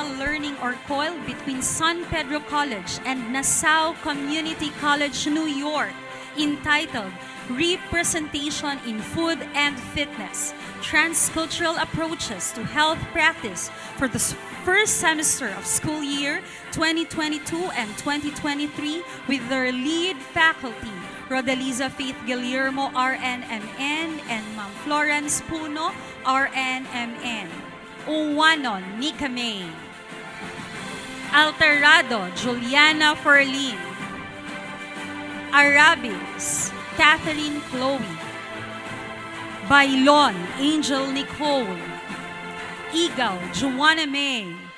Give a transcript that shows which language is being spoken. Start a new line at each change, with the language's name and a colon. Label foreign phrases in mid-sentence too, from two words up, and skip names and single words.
English: learning or COIL between San Pedro College and Nassau Community College, New York, entitled Representation in Food and Fitness, Transcultural Approaches to Health Practice for the first semester of school year 2022 and 2023 with their lead faculty, Rodeliza Faith Guillermo, RNMN, and Ma'am Florence Puno, RNMN. Uwanon Nika May, Alterado Juliana Ferlin, Arabis Catherine Chloe, Bailon Angel Nicole, Igaw Joanna May,